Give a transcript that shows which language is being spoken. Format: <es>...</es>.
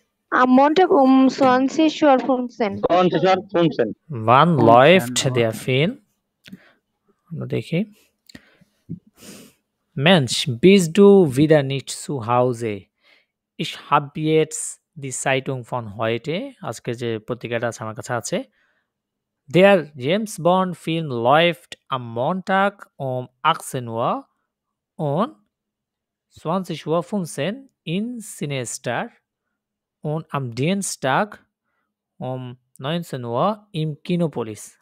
<de>Am Montag um 20:15 20:15. Wann läuft der Film? Nur দেখি Mensch, bist du wieder nicht zu Hause? Ich habe jetzt die Zeitung von heute,</de> <bn>আজকে যে পত্রিকাটা আছে আমার কাছে আছে।</bn> <de>Der James Bond Film läuft am Montag um 18 Uhr und 20:15 Uhr in Cinestar und am Dienstag um 19 Uhr im Kinopolis.</de>